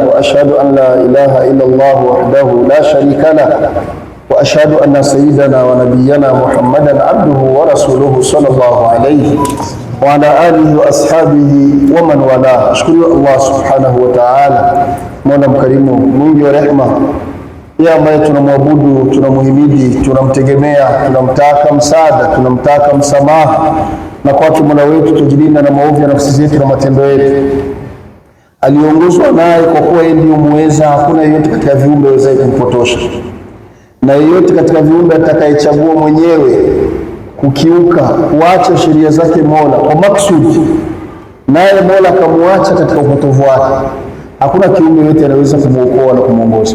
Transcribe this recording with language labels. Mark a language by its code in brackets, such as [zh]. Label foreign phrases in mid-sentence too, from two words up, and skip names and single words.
[ar] وأشهد أن لا إله إلا الله وحده لا شريك له وأشهد أن سيدنا ونبينا محمدا عبده ورسوله صلى الله عليه وعلى آله وأصحابه ومن والاه. أشكر الله سبحانه وتعالى مولا [sw] mkarimu mwingi wa rehema, yeye ambaye tunamwabudu, tunamuhimidi, tunamtegemea, tunamtaka msaada, tunamtaka msamaha, na kwake Mola wetu tujilinda na maovu ya nafsi zetu na matendo yetu. Aliongozwa naye kwa kuwa yeye ndiye muweza, hakuna yeyote katika viumbe awezaye kumpotosha, na yeyote katika viumbe atakayechagua mwenyewe kukiuka, kuacha sheria zake Mola kwa maksudi, naye Mola akamuacha katika upotovu wake, hakuna kiumbe yote anaweza kumuokoa na kumuongoza.